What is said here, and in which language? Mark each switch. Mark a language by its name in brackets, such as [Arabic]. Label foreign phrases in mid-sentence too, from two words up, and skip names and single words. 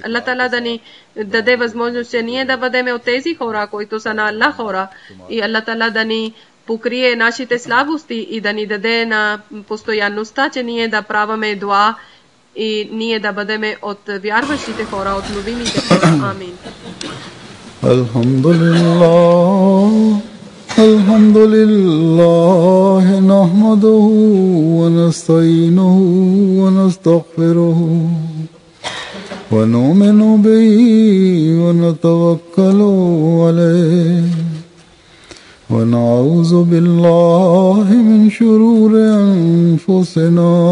[Bulgarian] Аллах Таала да ни даде възможност, че ние да бъдем от тези хора, които са на Аллах хора. И Аллах Таала да ни покрие нашите слабости и да ни даде на постоянността, че ние да праваме дуа и ние да бъдем от вярващите хора, от любимите хора. Амин. [Arabic] الحمد لله نحمده ونستعينه ونستغفره ونؤمن به ونتوكل عليه ونعوذ بالله من شرور أنفسنا